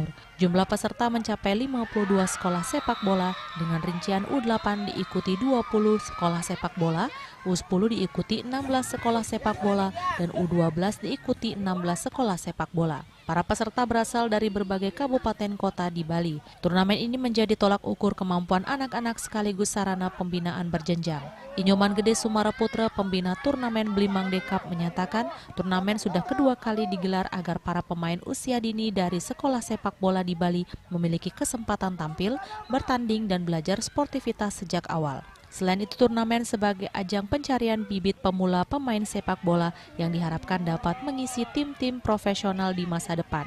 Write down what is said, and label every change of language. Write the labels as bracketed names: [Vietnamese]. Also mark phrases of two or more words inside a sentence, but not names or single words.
[Indonesian] Jumlah peserta mencapai 52 sekolah sepak bola dengan rincian U8 diikuti 20 sekolah sepak bola, U10 diikuti 16 sekolah sepak bola, dan U12 diikuti 16 sekolah sepak bola. Para peserta berasal dari berbagai kabupaten kota di Bali. Turnamen ini menjadi tolak ukur kemampuan anak-anak sekaligus sarana pembinaan berjenjang. Inyoman Gede Sumara Putra, pembina turnamen Blimangde Cup, menyatakan turnamen sudah kedua kali digelar agar para pemain usia dini dari sekolah sepak bola di Bali memiliki kesempatan tampil, bertanding, dan belajar sportivitas sejak awal. Selain itu, turnamen sebagai ajang pencarian bibit pemula pemain sepak bola yang diharapkan dapat mengisi tim-tim profesional di masa depan.